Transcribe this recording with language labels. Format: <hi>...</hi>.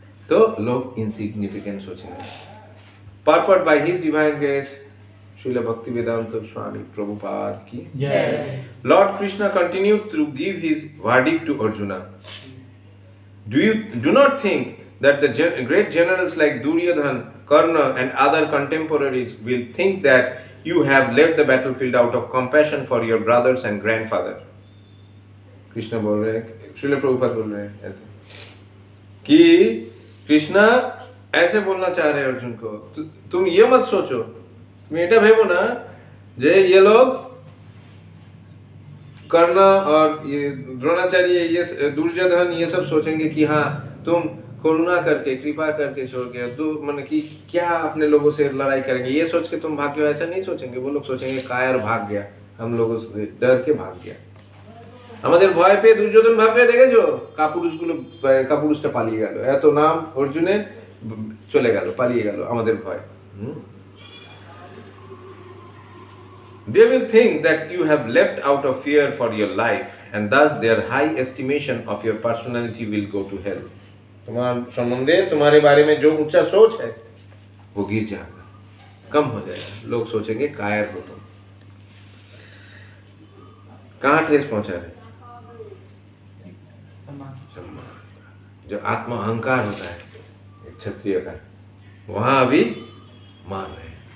<hi>तो लोग insignificant सोचेंगे।</hi> <en>Purport by His Divine Grace, Srila Bhaktivedanta Swami Prabhupada ki</en> <hi>Jai.</hi> <en>Lord Krishna continued to give his verdict to Arjuna. Do not think that the great generals like Duryodhana, Karna and other contemporaries will think that you have left the battlefield out of compassion for your brothers and grandfather.</en> <hi>Krishna बोल रहे हैं, श्रील प्रभुपाद बोल रहे हैं ऐसे कि कृष्णा ऐसे बोलना चाह रहे हैं अर्जुन को, तुम ये मत सोचो, तुम</hi> <bn>এটা ভেবো না যে</bn> <hi>ये लोग कर्ण और ये द्रोणाचार्य, ये दुर्योधन, ये सब सोचेंगे कि हाँ तुम करुणा करके कृपा करके छोड़ गए, मतलब कि क्या अपने लोगों से लड़ाई करेंगे, ये सोच के तुम भाग गए, ऐसा नहीं सोचेंगे। वो लोग सोचेंगे कायर भाग गया, हम लोगों से डर के भाग गया।</hi> <bn>আমাদের ভয় পেয়ে দুর্যোধন ভাববে দেখেছো কাপুরুষটা পালিয়ে গেল, এত নাম অর্জুনের চলে গেল, পালিয়ে গেল আমাদের ভয়।</bn> <en>They will think that you have left out of fear for your life and thus their high estimation of your personality will go to hell.</en> <hi>तुम्हारे संबंधे तुम्हारे बारे में जो ऊंचा सोच है वो गिर जाएगा, कम हो जाएगा, लोग सोचेंगे कायर हो तुम। कहाँ ठेस पहुंचा रहे? जो आत्म अहंकार होता है एक क्षत्रिय का, वहां अभी मार रहे हैं।</hi>